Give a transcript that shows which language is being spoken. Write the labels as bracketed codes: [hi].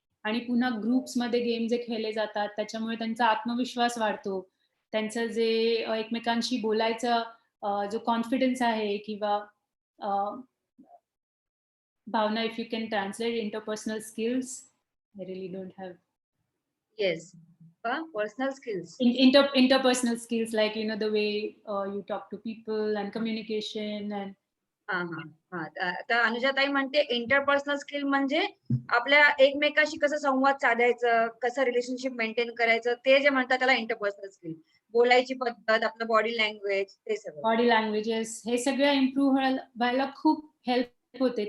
[mr] आणि पुन्हा ग्रुप्समध्ये गेम जे खेळले जातात, त्याच्यामुळे त्यांचा आत्मविश्वास वाढतो. त्यांचं जे एकमेकांशी बोलायचं जो कॉन्फिडन्स आहे किंवा अ, भावना, [en] If you can translate interpersonal skills, I really don't have yes. Personal skills. interpersonal skills, like the way you talk to people and communication and [mr] हां, हां, हां. तर अनुजाताई म्हणते इंटरपर्सनल स्किल म्हणजे आपल्या एकमेकाशी कसं संवाद साधायचं, कसं रिलेशनशिप मेंटेन करायचं, ते जे म्हणतात त्याला इंटरपर्सनल स्किल. बोलायची पद्धत, आपलं बॉडी लँग्वेज ते सगळं. बॉडी लँग्वेजेस हे सगळं इम्प्रूव्ह व्हायला खूप हेल्प होते.